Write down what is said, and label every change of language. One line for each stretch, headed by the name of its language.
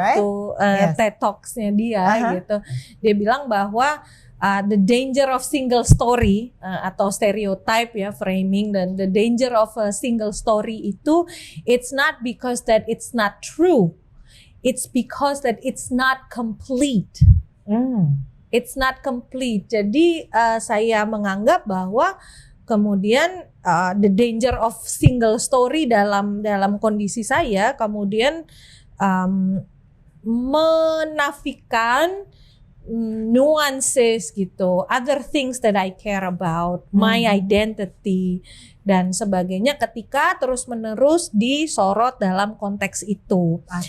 Indonesian: satu TED Talks-nya dia gitu. Dia bilang bahwa
English: the danger of single story atau stereotype ya, framing, dan the danger of a single story itu, it's not because that it's not true, it's because that it's not complete. It's not complete.
Indonesian: Jadi saya menganggap bahwa kemudian
English: the danger of single story
Indonesian: dalam kondisi saya kemudian menafikan nuances gitu,
English: other things that I care about, my identity
Indonesian: dan sebagainya ketika terus-menerus disorot dalam konteks itu.